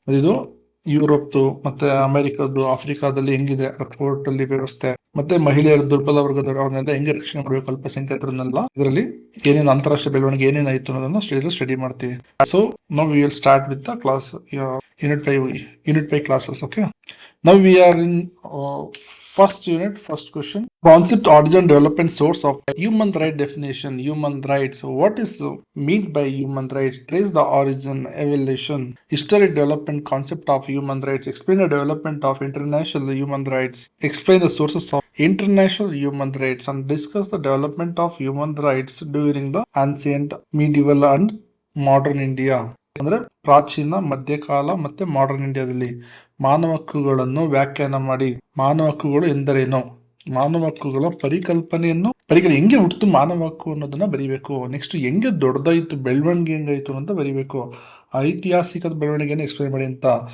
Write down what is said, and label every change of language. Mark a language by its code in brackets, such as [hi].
[kn] ಇದು ಯುರೋಪ್ದು ಮತ್ತೆ ಅಮೆರಿಕದ್ದು, ಆಫ್ರಿಕಾದಲ್ಲಿ ಹೆಂಗಿದೆ ಕೋರ್ಟ್ ಅಲ್ಲಿ ವ್ಯವಸ್ಥೆ, ಮತ್ತೆ ಮಹಿಳೆಯರ ದುರ್ಬಲ ವರ್ಗದವರನ್ನೆಲ್ಲ ಹೆಂಗೆ ರಕ್ಷಣೆ ಮಾಡಬೇಕು, ಅಲ್ಪಸಂಖ್ಯಾತರನ್ನೆಲ್ಲ, ಇದರಲ್ಲಿ ಏನೇನು ಅಂತಾರಾಷ್ಟ್ರೀಯ ಬೆಳವಣಿಗೆ ಏನೇನಾಯ್ತು ಅನ್ನೋದನ್ನ ಸ್ಟಡಿ ಮಾಡ್ತೀವಿ. [en] So ನಾವು we will start with the class unit 5 classes. Okay, now we are in first unit, first question. Concept, origin, development, source of human right definition. Human rights, what is meant by human rights? Trace the origin, evolution, history, development, concept of human rights. Explain the development of international human rights. Explain the sources of international human rights and discuss the development of human rights during the ancient, medieval and modern India. [kn] ಅಂದ್ರೆ ಪ್ರಾಚೀನ, ಮಧ್ಯಕಾಲ ಮತ್ತೆ modern ಇಂಡಿಯಾದಲ್ಲಿ ಮಾನವ ಹಕ್ಕುಗಳನ್ನು ವ್ಯಾಖ್ಯಾನ ಮಾಡಿ. ಮಾನವ ಹಕ್ಕುಗಳು ಎಂದರೇನು, ಮಾನವ ಹಕ್ಕುಗಳ ಪರಿಕಲ್ಪನೆಯನ್ನು ಹೆಂಗೆ ಹುಟ್ಟು ಮಾನವ ಹಕ್ಕು ಅನ್ನೋದನ್ನ ಬರೀಬೇಕು. ನೆಕ್ಸ್ಟ್ ಹೆಂಗೆ ದೊಡ್ಡದಾಯ್ತು, ಬೆಳವಣಿಗೆ ಹೆಂಗಾಯ್ತು ಅಂತ ಬರೀಬೇಕು. ಐತಿಹಾಸಿಕ ಬೆಳವಣಿಗೆನ ಎಕ್ಸ್ಪ್ಲೇನ್ ಮಾಡಿ ಅಂತ.